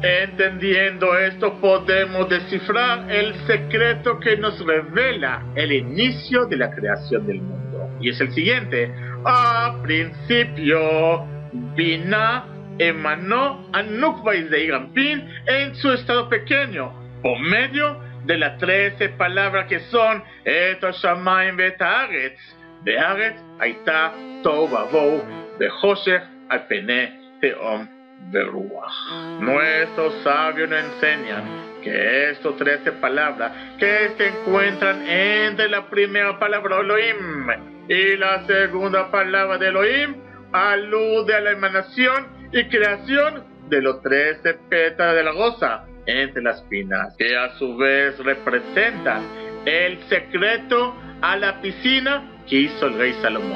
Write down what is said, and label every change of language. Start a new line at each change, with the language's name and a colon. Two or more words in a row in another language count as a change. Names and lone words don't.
Spanish: Entendiendo esto, podemos descifrar el secreto que nos revela el inicio de la creación del mundo. Y es el siguiente: A principio, Binah emanó a Nukva y Zeir Anpin en su estado pequeño, por medio de las 13 palabras que son
Hebrew: את השמים ואת הארץ. בארץ היתה תהו ובהו בחשך על פני תהום ורוח.
Spanish: Nuestros sabios nos enseñan que estas 13 palabras que se encuentran entre la primera palabra Elohim y la segunda palabra de Elohim alude a la emanación y creación de los 13 pétalos de la rosa entre las espinas, que a su vez representan el secreto a la piscina que hizo el rey Salomón.